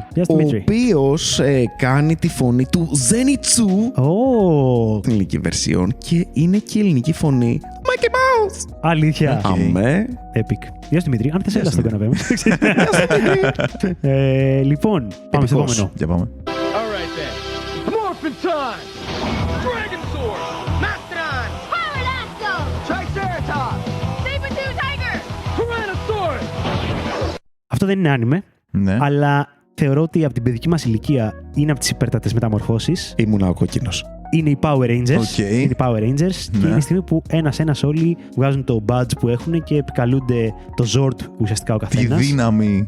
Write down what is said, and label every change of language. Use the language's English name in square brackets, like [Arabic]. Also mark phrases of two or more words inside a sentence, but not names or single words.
[Greek] Ο οποίος κάνει τη φωνή του Zenitsu στην ελληνική version και είναι και η ελληνική φωνή Mickey Mouse. Αλήθεια. Αμέ. Epic. Γεια σου, Δημήτρη. Αν θες έλα στον καναπέ μας. Λοιπόν, πάμε στο επόμενο. Για πάμε. [English] Alright then. Morphin time. Dragon sword. Mastodon. Pterodactyl! Triceratops. Saber-tooth tiger! Tyrannosaurus. [Greek] Αυτό δεν είναι άνιμε, Ναι. αλλά θεωρώ ότι από την παιδική μας ηλικία είναι από τις υπέρτατες μεταμορφώσεις. Ήμουνα ο κόκκινος. Είναι οι Power Rangers. Okay. Είναι οι Power Rangers και Ναι. είναι η στιγμή που ένας όλοι βγάζουν το badge που έχουν και επικαλούνται το Zord ουσιαστικά ο Τη καθένας. δύναμη.